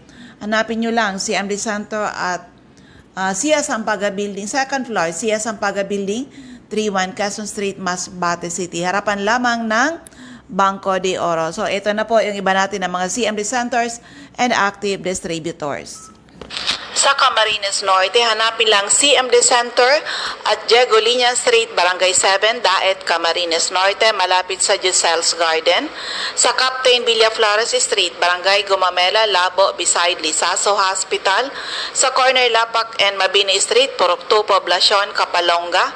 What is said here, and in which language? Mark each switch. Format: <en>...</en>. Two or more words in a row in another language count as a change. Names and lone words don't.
<tl>Hanapin nyo lang si Amri Santo at Sia Sampaga Building,</tl> <en>second floor,</en> <tl>Sia Sampaga Building, 31 Quezon Street, Masbate City. Harapan lamang ng Banco de Oro. So, ito na po yung iba natin ng mga CMD</tl> <en>centers and active distributors.</en> <tl>Sa Camarines Norte, hanapin lang CMD Center at Diego Liña Street, Barangay 7, Daet, Camarines Norte, malapit sa Josel's Garden. Sa Captain Villaflores Street, Barangay Gumamela, Labo, beside Lisaso Hospital. Sa corner Lapak and Mabini Street, Purok 2, Poblacion, Kapalonga.</tl>